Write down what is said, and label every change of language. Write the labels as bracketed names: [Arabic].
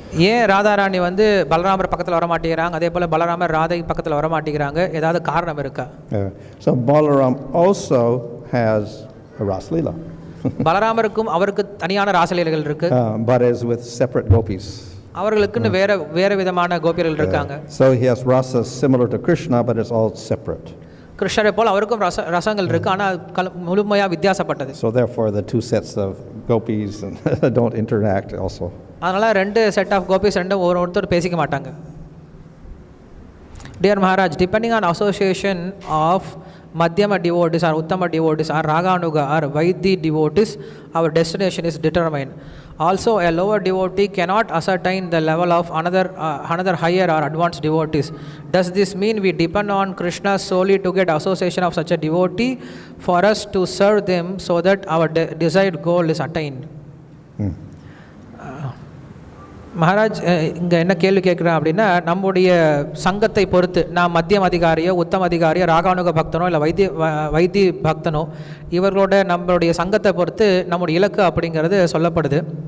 [Tamil] ஏன் ராதாராணி வந்து பலராமர் பக்கத்தில் வர மாட்டேங்கிறாங்க, அதே போல் பலராமர் ராதை பக்கத்தில் வர மாட்டேங்கிறாங்க, ஏதாவது காரணம் இருக்கா? [English] So Balaram also has a Rasalila. [Tamil] பலராமருக்கும் அவருக்கு தனியான ராசலீலைகள் இருக்கு. [English] But is with separate gopis. [Tamil] அவர்களுக்குன்னு வேற விதமான கோபியர்கள் இருக்காங்க. [English] So he has rasas similar to Krishna, but it's all separate. [Tamil] கிருஷ்ணரை போல் அவருக்கும் ரசங்கள் இருக்கு, ஆனால் முழுமையா வித்தியாசப்பட்டது. [English] So therefore the two sets of gopis don't interact also. [Tamil] அதனால ரெண்டு [English] set of கோபிஸ் [Tamil] ரெண்டும் ஒருத்தர் பேசிக்க மாட்டாங்க. [English] Dear Maharaj, depending on association of Madhyama devotees or Uttama devotees or Raganuga or Vaidhi devotees, our destination is determined. Also, a lower devotee cannot ascertain the level of another higher or advanced devotees. Does this mean we depend on Krishna solely to get association of such a devotee for us to serve them so that our desired goal is attained? [Tamil] Maharaj இங்கே என்ன கேள்வி கேட்குறேன் அப்படின்னா, நம்முடைய சங்கத்தை பொறுத்து நான் மத்தியம் அதிகாரியோ உத்தம அதிகாரியோ ராகானுக பக்தனோ இல்லை வைத்தி பக்தனோ இவர்களோட நம்மளுடைய சங்கத்தை பொறுத்து நம்முடைய இலக்கு அப்படிங்கிறது சொல்லப்படுது.